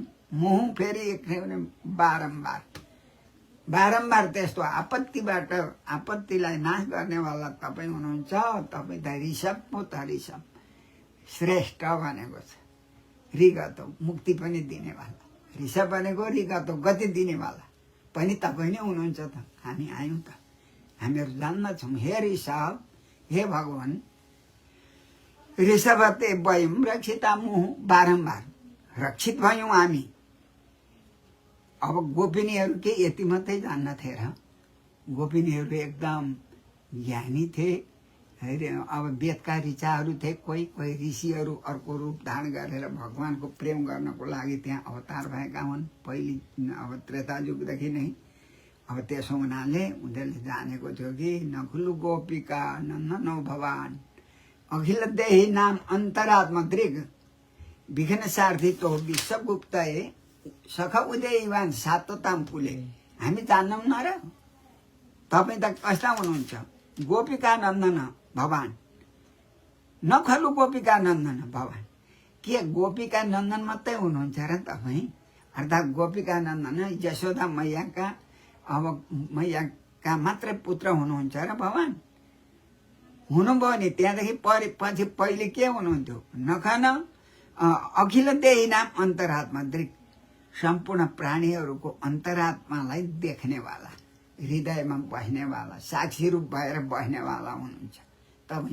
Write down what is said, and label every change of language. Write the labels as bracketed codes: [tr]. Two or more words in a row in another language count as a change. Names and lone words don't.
[ne] मुहुँ फेरि एक बारम्बार बारम्बार त्यस्तो आपत्तिबाट, आपत्तिलाई नाश गर्नेवाला तपाईँ हुनुहुन्छ। तपाईँ त ऋषभ पो त, ऋषभ श्रेष्ठ भनेको छ, रिगतो मुक्ति पनि दिनेवाला। ऋषभ भनेको रिगतो गति दिनेवाला पनि तपाईँ नै हुनुहुन्छ त। हामी आयौँ त, हामीहरू जान्दछौँ। हे ऋषभ, हे भगवान्, [sa] ऋषभते वयम रक्षिता मुहु, [ne] बारम्बार रक्षित भयौँ हामी। अब गोपिनीहरू के यति मात्रै जान्नथे र? गोपिनीहरू एकदम ज्ञानी थिए। अब वेदका ऋचाहरू थिए, कोही कोही ऋषिहरू अर्को रूप धारण गरेर भगवानको प्रेम गर्नको लागि त्यहाँ अवतार भएका हुन्। पहिले अब त्रेतायुगदेखि नै। अब त्यसो हुनाले उनीहरूले जानेको थियो कि [sa] नखुलु गोपिका नन्दनो भवान अखिल देही नाम अन्तरात्मा दृग विघ्न सारथी तो विश्वगुप्तए सख उदयवान सातोताम पुले। [ne] हामी जान्नौँ न र? तपाईँ त कस्ता हुनुहुन्छ? [sa] गोपिका नन्दन भवान, नखलु गोपिका नन्दन भवान। [ne] के गोपिका नन्दन मात्रै हुनुहुन्छ र तपाईँ? अर्थात् गोपिका नन्दन यशोदा मैयाका, अब मैयाका मात्रै पुत्र हुनुहुन्छ र भगवान? हुनुभयो नि, त्यहाँदेखि पछि पहिले के हुनुहुन्थ्यो? [sa] नखन अखिल देही नाम अन्तरात्मा दृक, [ne] सम्पूर्ण प्राणीहरूको अन्तरात्मालाई देख्नेवाला, हृदयमा बस्नेवाला, साक्षी रूप भएर बस्नेवाला हुनुहुन्छ तपाईँ।